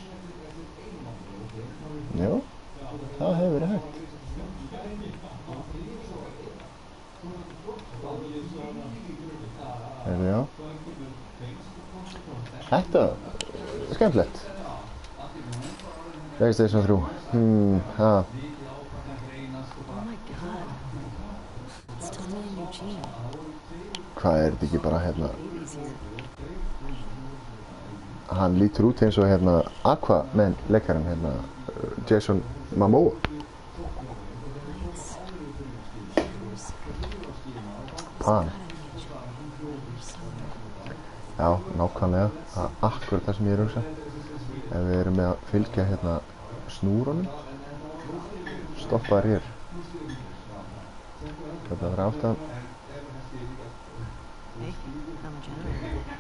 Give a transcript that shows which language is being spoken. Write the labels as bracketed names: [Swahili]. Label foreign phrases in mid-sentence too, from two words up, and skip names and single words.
[Icelandic] Jó, það hefur verið hægt. Heyrðu, já. Þetta er skemmtilegt. PlayStation 3. Ha. [English] Oh my god. It's Tommy and Eugene. [Icelandic] Hvað er þetta ekki bara hérna, [English] Baby's here. [Icelandic] hann lítur út eins og hérna Aquaman leikarinn hérna Jason Momoa. [English] Lights. Shoes. Pan. Gotta be a job. Somewhere. [Icelandic] Já, nákvæmlega. Það er akkurat það sem ég er að hugsa. Ef við erum með að fylgja hérna snúrunum, stoppa þær hér. Þetta verður aftan. [English] Hey, I'm a generator.